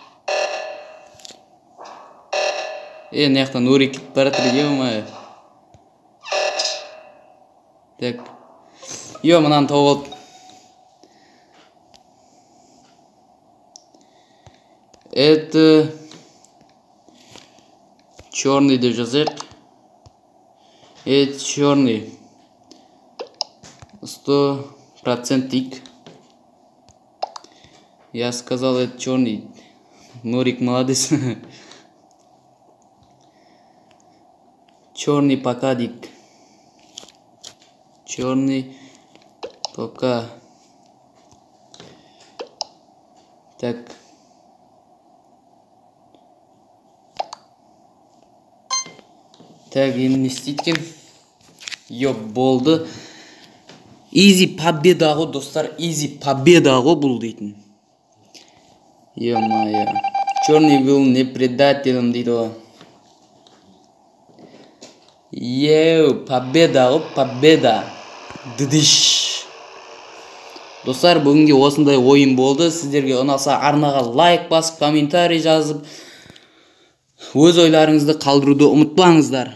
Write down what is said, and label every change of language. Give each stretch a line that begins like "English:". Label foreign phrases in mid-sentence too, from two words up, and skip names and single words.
Kazakh: Мына жақтан Нурик кетіп баратыр, ё-моё. Так. Йо, мынаны тауып алып.
Russian: Это черный
Kazakh: деп жазайық.
Russian: Это черный. 100% тик. Я сказал, это черный. Нурик молодец. Черный пока дик. Черный пока. Так. Так,
Kazakh: енді не істейді екен? Йоп, болды. Easy победа ғой, достар. Easy победа ғой бұл дейтін. Ё-моё.
Russian: Черный был не предателем
Kazakh: дейді ғой.
Russian: Еу, победа ғой, победа. Дыдыш.
Kazakh: Достар, бүгінге осындай ойын болды. Сіздерге ұнаса арнаға лайк басып, комментарий жазып, өз ойларыңызды қалдыруды ұмытпаңыздар.